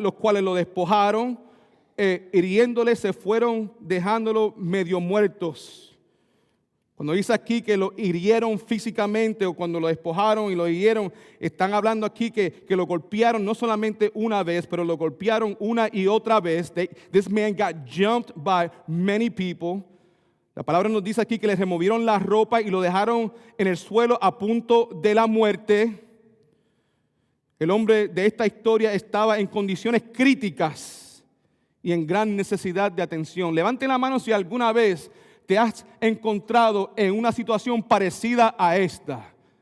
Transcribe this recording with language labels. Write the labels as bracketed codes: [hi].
[es] Los cuales lo despojaron, hiriéndole, se fueron dejándolo medio muertos. Cuando dice aquí que lo hirieron físicamente o cuando lo despojaron y lo hirieron, están hablando aquí que lo golpearon no solamente una vez, pero lo golpearon una y otra vez. [en] This man got jumped by many people. [es] La palabra nos dice aquí que le removieron la ropa y lo dejaron en el suelo a punto de la muerte. El hombre de esta historia estaba en condiciones críticas y en gran necesidad de atención. Levante la mano si alguna vez te has encontrado en una situación parecida a esta.